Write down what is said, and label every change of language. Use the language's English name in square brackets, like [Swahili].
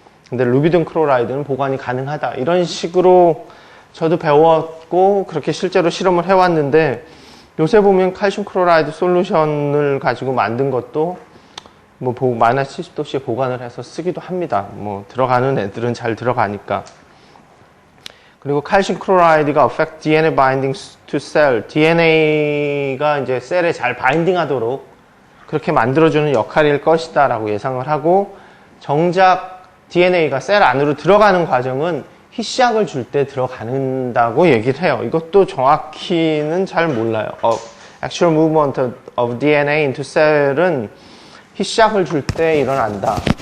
[Korean] 근데 루비딘 클로라이드는 보관이 가능하다. 이런 식으로 저도 배웠고 그렇게 실제로 실험을 해왔는데, 요새 보면 칼슘 클로라이드 솔루션을 가지고 만든 것도 마이너스 70도씨에 보관을 해서 쓰기도 합니다. 들어가는 애들은 잘 들어가니까. 그리고 칼슘 클로라이드가 [English] affect DNA binding to cell. [Korean] DNA가 이제 셀에 잘 바인딩 하도록 그렇게 만들어주는 역할일 것이다 라고 예상을 하고, 정작 DNA가 셀 안으로 들어가는 과정은 희시약을 줄 때 들어간다고 얘기를 해요. 이것도 정확히는 잘 몰라요. [English] Actual movement of DNA into cell은 [Korean] 희시약을 줄 때 일어난다.